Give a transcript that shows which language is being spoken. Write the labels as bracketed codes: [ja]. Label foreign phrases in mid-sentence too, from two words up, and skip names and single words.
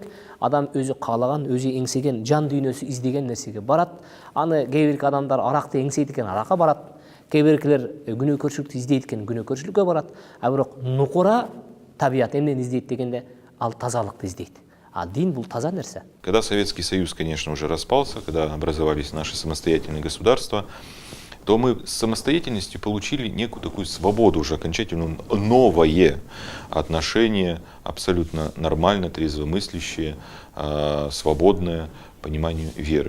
[ky] Адам өзү каалаган, өзү эңсеген, жан дүйнөсү издеген нерсеге барат. Аны кээ бир адамдар аракты эңсейт экен, аракка барат. Кээ биркилер күнөөкөрчүлүктү издейт экен, күнөөкөрчүлүккө барат. А бирок нукура табият эмнени издейт дегенде, ал тазалыкты издейт. А дин был таза нерсе. [ru] Когда Советский Союз, конечно, уже распался, когда образовались наши самостоятельные государства, то мы с самостоятельностью получили некую такую свободу, уже окончательно новое отношение, абсолютно нормально, трезвомыслящее, свободное пониманию веры.